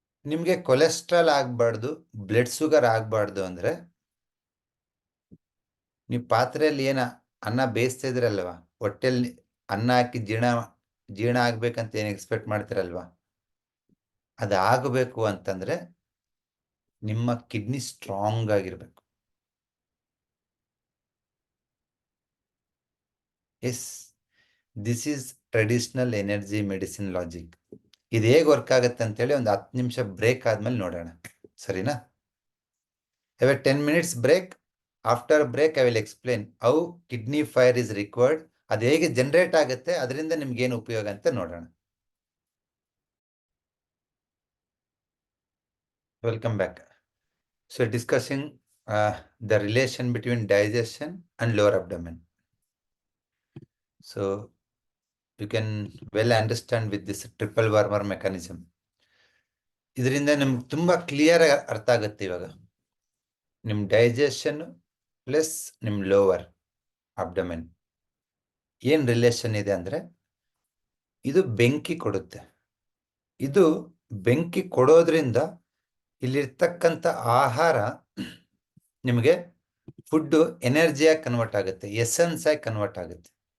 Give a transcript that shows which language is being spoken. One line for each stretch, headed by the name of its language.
Kannada: ನಿಮ್ಗೆ ಕೊಲೆಸ್ಟ್ರಾಲ್ ಆಗ್ಬಾರ್ದು, blood sugar ಆಗ್ಬಾರ್ದು ಅಂದ್ರೆ ನೀವು ಪಾತ್ರೆಯಲ್ಲಿ ಅನ್ನ ಬೇಯಿಸ್ತಾ ಇದ್ರಲ್ವಾ, ಹೊಟ್ಟೆಲ್ಲಿ ಅನ್ನ ಹಾಕಿ ಜೀರ್ಣ ಆಗ್ಬೇಕಂತ ಏನ್ ಎಕ್ಸ್ಪೆಕ್ಟ್ ಮಾಡ್ತಿರಲ್ವಾ, ಅದಾಗಬೇಕು ಅಂತಂದ್ರೆ ನಿಮ್ಮ ಕಿಡ್ನಿ ಸ್ಟ್ರಾಂಗ್ ಆಗಿರ್ಬೇಕು.
English: Yes, this is traditional energy medicine logic.
Kannada: ಇದು ಹೇಗೆ ವರ್ಕ್ ಆಗುತ್ತೆ ಅಂತೇಳಿ ಒಂದು 10 ನಿಮಿಷ ಬ್ರೇಕ್ ಆದ್ಮೇಲೆ ನೋಡೋಣ, ಸರಿನಾ?
English: have a 10 minutes break. After break I will explain how kidney fire is required.
Kannada: ಅದು ಹೇಗೆ ಜನರೇಟ್ ಆಗುತ್ತೆ, ಅದರಿಂದ ನಿಮ್ಗೆ ಏನು ಉಪಯೋಗ ಅಂತ ನೋಡೋಣ.
English: Welcome back. So discussing the relation between digestion and lower abdomen. So you can well understand with this triple warmer mechanism.
Kannada: ಇದರಿಂದ ನಿಮ್ಗೆ ತುಂಬಾ ಕ್ಲಿಯರ್ ಅರ್ಥ ಆಗುತ್ತೆ ಇವಾಗ. ನಿಮ್ ಡೈಜೆಷನ್ ಪ್ಲಸ್ ನಿಮ್ ಲೋವರ್ ಅಬ್ಡಮೆನ್ ಏನ್ ರಿಲೇಷನ್ ಇದೆ ಅಂದ್ರೆ, ಇದು ಬೆಂಕಿ ಕೊಡುತ್ತೆ. ಇದು ಬೆಂಕಿ ಕೊಡೋದ್ರಿಂದ ಇಲ್ಲಿರ್ತಕ್ಕಂಥ ಆಹಾರ ನಿಮಗೆ ಫುಡ್ ಎನರ್ಜಿಯಾಗಿ ಕನ್ವರ್ಟ್ ಆಗುತ್ತೆ, ಎಸೆನ್ಸ್ ಆಗಿ ಕನ್ವರ್ಟ್ ಆಗುತ್ತೆ.